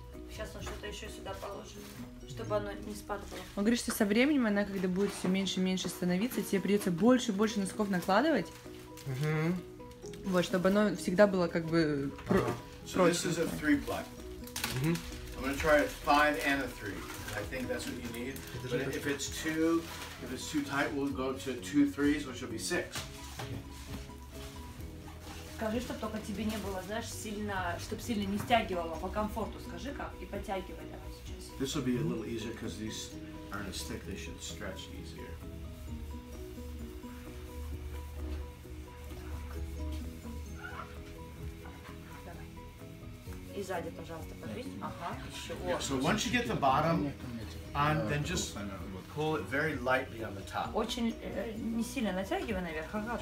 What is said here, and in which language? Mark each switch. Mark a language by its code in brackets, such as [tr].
[ru] Сейчас он что-то еще сюда положит, чтобы оно не спадало. Он говорит, что со временем она, когда будет все меньше и меньше становиться, тебе придется больше и больше носков накладывать. Вот, чтобы оно всегда было как бы [en] So this is a 3-ply. I'm going to try a 5 and a 3. I think that's what you need. But if it's too tight, we'll go to 2 3s, which will be 6. [ru] Скажи, чтобы только тебе не было, знаешь, сильно, чтобы сильно не стягивало, по комфорту скажи как, и подтягивай давай сейчас. [en] This will be a little easier because these aren't as thick, they should stretch easier. [ru] Давай. И сзади, пожалуйста, подвинь. Ага, еще. [en] Yeah, so once you get the bottom on, then just pull it very lightly on the top. [ru] Очень не сильно натягивай наверх, ага,